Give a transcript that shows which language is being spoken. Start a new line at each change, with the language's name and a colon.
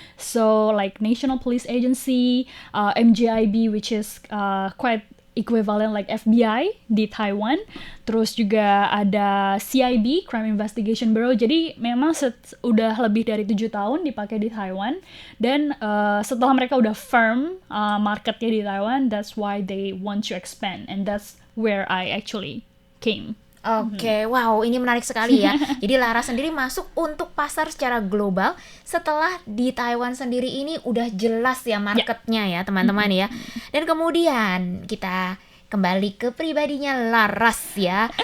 English: So, like National Police Agency, MJIB, which is quite equivalent like FBI di Taiwan.
Indonesian: Terus juga ada CIB, Crime Investigation Bureau. Jadi memang udah lebih dari 7 tahun dipakai di Taiwan. Dan setelah mereka udah firm marketnya di Taiwan,
English: that's why they want to expand. And that's where I actually came.
Indonesian: Oke, wow, ini menarik sekali ya. Jadi Laras sendiri masuk untuk pasar secara global setelah di Taiwan sendiri ini udah jelas ya marketnya ya teman-teman ya. Dan kemudian kita kembali ke pribadinya Laras ya.